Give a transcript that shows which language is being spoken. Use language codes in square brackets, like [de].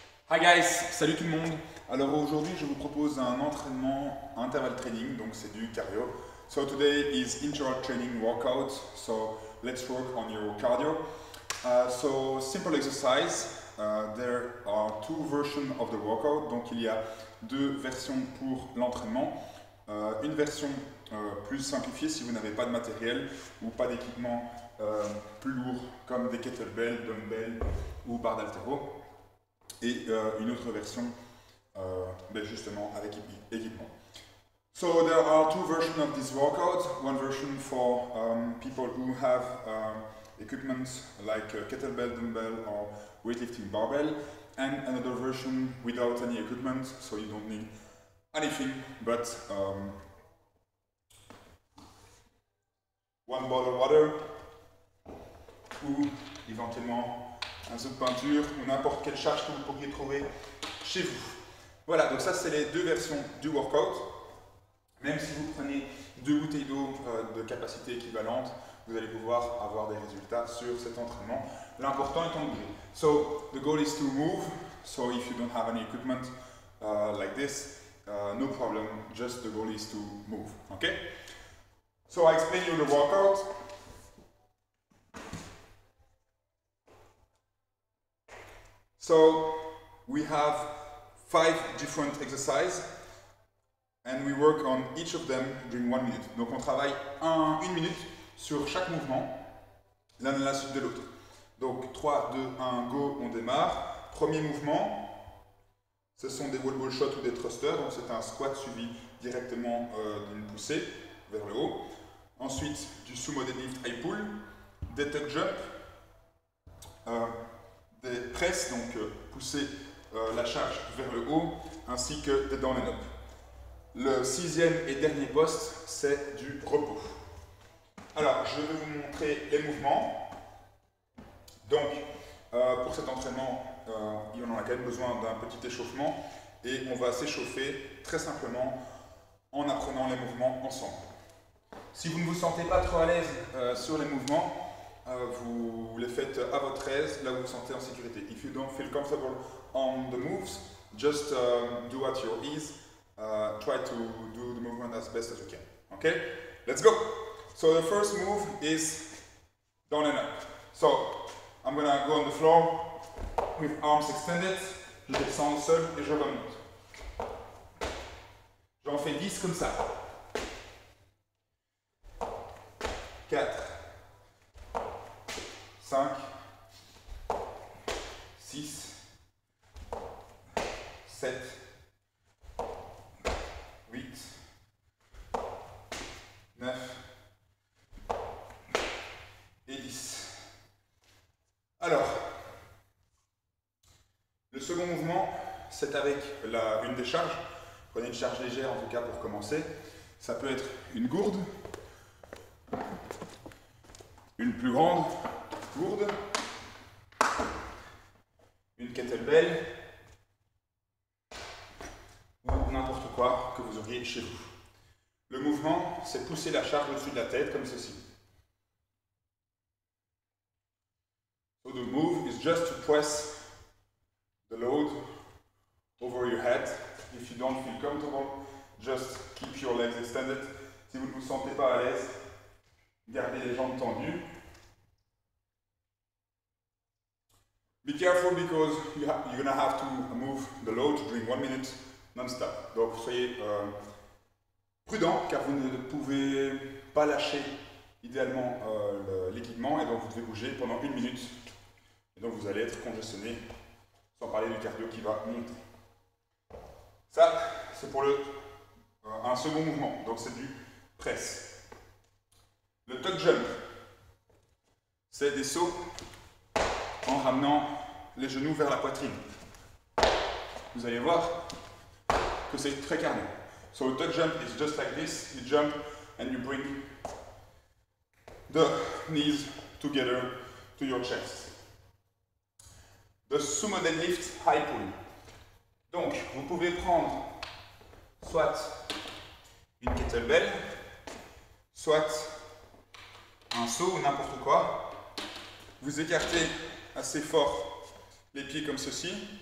[en] Hi guys, [fr] salut tout le monde. Alors aujourd'hui je vous propose un entraînement interval training, donc c'est du cardio. [en] So today is interval training workout, so let's work on your cardio. So simple exercise, there are two versions of the workout, [fr] donc il y a deux versions pour l'entraînement. Une version plus simplifiée si vous n'avez pas de matériel ou pas d'équipement plus lourd comme des kettlebells, dumbbells ou barres d'haltéro. Et une autre version justement avec équipement. [en] So there are two versions of this workout. One version for people who have equipment like kettlebell, dumbbell or weightlifting barbell, and another version without any equipment, so you don't need anything but one bottle of water [fr] ou éventuellement un seau de peinture ou n'importe quelle charge que vous pourriez trouver chez vous. Voilà, donc ça c'est les deux versions du workout. Même si vous prenez deux bouteilles d'eau de capacité équivalente, vous allez pouvoir avoir des résultats sur cet entraînement. L'important étant de bouger. [en] So the goal is to move. So if you don't have any equipment like this, no problem. Just the goal is to move. Okay? So I explain you the workout. So we have 5 different exercises and we work on each of them during 1 minute. [fr] Donc on travaille 1 minute sur chaque mouvement, l'un à la suite de l'autre. Donc 3, 2, 1, go, on démarre. Premier mouvement, ce sont des wall ball shots ou des thrusters, donc c'est un squat suivi directement d'une poussée vers le haut. Ensuite du sumo deadlift high pull, des tuck jump, des presses, donc pousser la charge vers le haut, ainsi que des down and up. Le 6e et dernier poste, c'est du repos. Alors, je vais vous montrer les mouvements. Donc, pour cet entraînement, on en a quand même besoin d'un petit échauffement et on va s'échauffer très simplement en apprenant les mouvements ensemble. Si vous ne vous sentez pas trop à l'aise sur les mouvements, vous les faites à votre aise, là où vous vous sentez en sécurité. [en] If you don't feel comfortable on the moves, just do at your ease. Try to do the movement as best as you can. Okay? Let's go! So the first move is down and up. So I'm gonna go on the floor with arms extended. [fr] Je descends seul et je remonte. J'en fais 10 comme ça. 4, 5, 6, 7, 8, 9 et 10. Alors, le second mouvement, c'est avec une décharge. Prenez une charge légère en tout cas pour commencer. Ça peut être une gourde, une plus grande gourde, une kettlebell ou n'importe quoi que vous auriez chez vous. Le mouvement, c'est pousser la charge au-dessus de la tête comme ceci. [en] So the move is just to press the load over your head. If you don't feel comfortable, just keep your legs extended. [fr] Si vous ne vous sentez pas à l'aise, gardez les jambes tendues. [en] Be careful because you're gonna have to move the load during 1 minute non-stop. [fr] Donc soyez prudent car vous ne pouvez pas lâcher idéalement l'équipement et donc vous devez bouger pendant 1 minute. Et donc vous allez être congestionné, sans parler du cardio qui va monter. Ça, c'est pour un second mouvement, donc c'est du press. Le tuck jump, c'est des sauts en ramenant les genoux vers la poitrine. Vous allez voir que c'est très cardio. [en] So a tuck jump is just like this. You jump and you bring the knees together to your chest. The sumo deadlift high pull. [fr] Donc, vous pouvez prendre soit une kettlebell, soit un seau ou n'importe quoi. Vous écartez assez fort les pieds comme ceci.